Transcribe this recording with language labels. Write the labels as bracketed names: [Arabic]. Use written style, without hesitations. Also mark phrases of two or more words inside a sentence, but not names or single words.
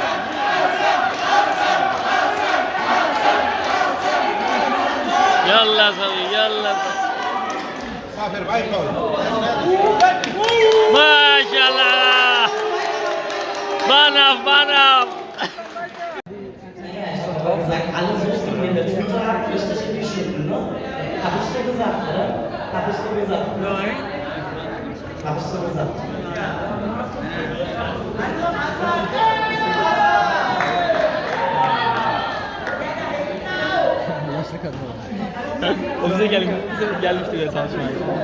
[Arabic] يلا سوي يلا سوي. ما شاء الله بنف بنف. [German] Sagt, alle Soßen, die in der Tüte habt, richtig in die Schütten, ne? Hab ich so gesagt, oder? Hab ich so gesagt? Nein. Hab ich so gesagt. [Turkish] O bize gelmişti ve çalışmaya.